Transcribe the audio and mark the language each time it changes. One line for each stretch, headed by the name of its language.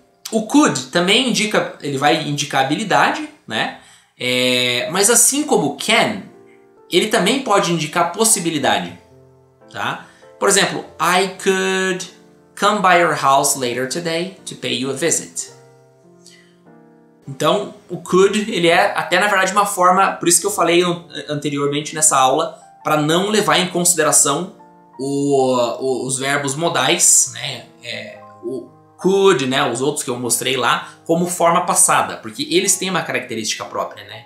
Portuguese: O could também ele vai indicar habilidade, né? Mas assim como o can, ele também pode indicar possibilidade. Tá?
English: Por exemplo, I could come by your house later today to pay you a visit.
Portuguese: Então, o could, ele é até na verdade uma forma, por isso que eu falei anteriormente nessa aula, para não levar em consideração os verbos modais, né? O could, né? Os outros que eu mostrei lá, como forma passada, porque eles têm uma característica própria, né?